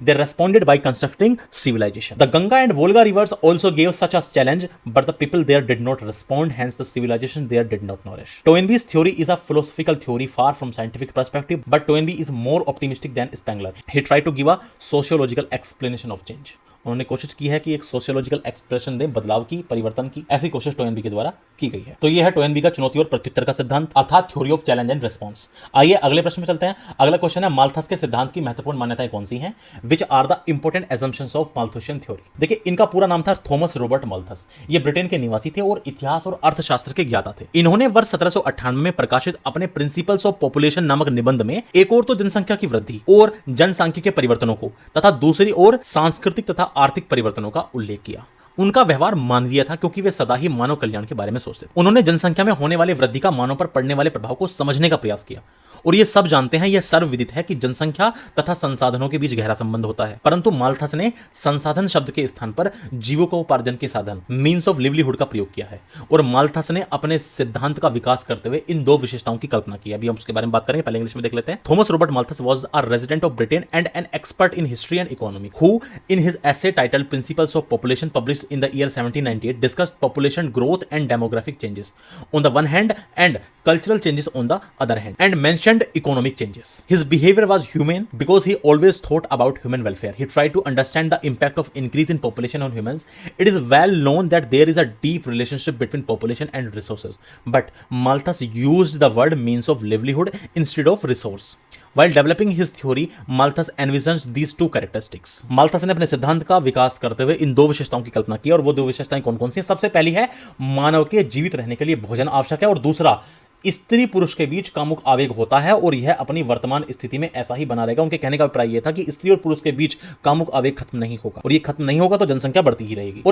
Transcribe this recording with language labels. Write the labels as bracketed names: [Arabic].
[English] They responded by constructing civilization. The Ganga and Volga rivers also gave such a challenge, but the people there did not respond, hence the civilization there did not nourish. Toynbee's theory is a philosophical theory far from scientific perspective, but Toynbee is more optimistic than Spengler. He tried to give a sociological explanation of change. [Hindi] उन्होंने कोशिश की है कि एक sociological expression दें बदलाव की, परिवर्तन की. ऐसी कोशिश टोयनबी के द्वारा की गई है. तो यह है टोयनबी का चुनौती और प्रत्युत्तर का सिद्धांत अर्थात theory of challenge and response. आइए अगले प्रश्न में चलते हैं. अगला क्वेश्चन है, माल्थस के सिद्धांत की महत्वपूर्ण मान्यताएं कौन सी हैं? [English] Which are the important assumptions of Malthusian theory. [Hindi] देखिए, इनका पूरा नाम था [English] Thomas Robert Malthus. [Hindi] ये ब्रिटेन के निवासी थे और इतिहास और अर्थशास्त्र के ज्ञाता थे. इन्होंने वर्ष 1798 में प्रकाशित अपने प्रिंसिपल्स ऑफ पॉपुलेशन नामक निबंध में एक और तो जनसंख्या की वृद्धि और जनसांख्यिकीय परिवर्तनों को तथा दूसरी ओर सांस्कृतिक तथा आर्थिक परिवर्तनों का उल्लेख किया. उनका व्यवहार मानवीय था क्योंकि वे सदा ही मानव कल्याण के बारे में सोचते थे। उन्होंने जनसंख्या में होने वाली वृद्धि का मानव पर पड़ने वाले प्रभाव को समझने का प्रयास किया और ये सब जानते हैं, यह सर्वविदित है कि जनसंख्या तथा संसाधनों के बीच गहरा संबंध होता है। परंतु माल्थस ने संसाधन शब्द के स्थान पर जीविकोपार्जन के साधन मीन्स ऑफ लिवलीहुड का प्रयोग किया है और माल्थस ने अपने सिद्धांत का विकास करते हुए इन दो विशेषताओं की कल्पना की। अभी हम उसके बारे में बात करेंगे, पहले इंग्लिश में देख लेते हैं। [English] Thomas Robert Malthus was a resident of Britain and an expert in history and economy who in his essay titled Principles of Population published in the year 1798 discussed population growth and demographic changes on the one hand and cultural changes on the other hand and mentioned economic changes. His behavior was humane because he always thought about human welfare. He tried to understand the impact of increase in population on humans. It is well known that there is a deep relationship between population and resources, but Malthus used the word means of livelihood instead of resource. While developing his theory, Malthus envisioned these two characteristics. [Hindi] Malthus ने अपने सिद्धांत का विकास करते हुए इन दो विशेषताओं की कल्पना की और वो दो विशेषताएं कौन कौन सी हैं? सबसे पहली है मानव के जीवित रहने के लिए भोजन आवश्यक है और दूसरा स्त्री पुरुष के बीच कामुक आवेग होता है और यह अपनी वर्तमान स्थिति में ऐसा ही बना रहेगा। उनके कहने का अभिप्राय यह था कि स्त्री और पुरुष के बीच कामुक आवेग खत्म नहीं होगा और ये खत्म नहीं होगा तो जनसंख्या बढ़ती ही रहेगी।